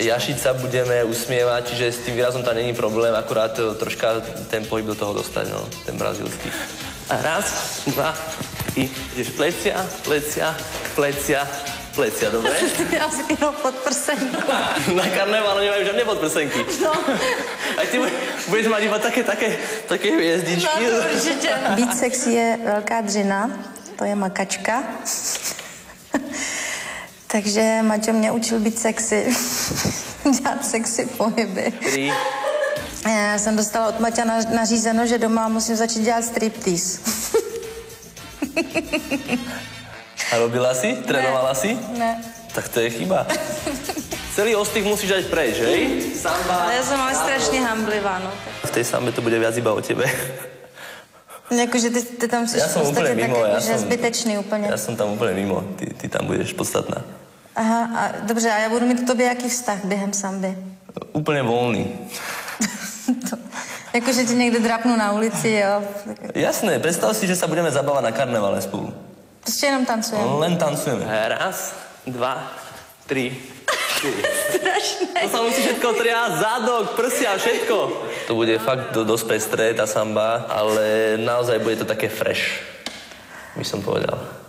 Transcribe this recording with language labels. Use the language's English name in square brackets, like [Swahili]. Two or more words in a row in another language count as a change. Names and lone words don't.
[Slovak] Jašiť sa budeme, usmievať, čiže s tým výrazom tam není problém, akurát troška ten pohyb do toho dostať, no, ten brazílsky. A raz, 2, ideš plecia, plecia, plecia, plecia, dobre? [Czech] Já si jenom podprsenku. [Slovak] Na karnevále nemajú žiadne podprsenky. No. A ty budeš mať iba také hviezdičky. [Czech] No, určitě. Být sexy je velká dřina, to je makačka. Takže Maťo mě učil být sexy, dělat sexy pohyby. 3. Já jsem dostala od Maťa nařízeno, že doma musím začít dělat striptease. [Slovak] A robila si? Trénovala si? [Czech] Ne. Tak to je chyba. [Slovak] Celý ostých musíš dať preč, hej? Samba. [Czech] Ale já jsem ale strašně hamblivá, no. [Slovak] V tej sambe to bude viac iba o tebe. [Czech] Jakože ty tam jsi [Slovak] Ja som úplne mimo, [Czech] zbytečný úplně. [Slovak] Ja som tam úplne mimo, ty tam budeš podstatná. [Czech] Aha, a dobře, a já budu mít k tobě jaký vztah během samby? [Slovak] Úplne voľný. [Czech] Jakože ti někde drapnu na ulici, jo? [Slovak] Jasné, predstav si, že sa budeme zabávať na karnevále spolu. [Czech] Prostě jenom tancujeme. [Slovak] Len tancujeme. Raz, 2, 3, 4. Strašné. To sa musí všetko triasť, zadok, prsia, všetko. To bude fakt dosť pestré, tá samba, ale naozaj bude to také fresh, by som povedal.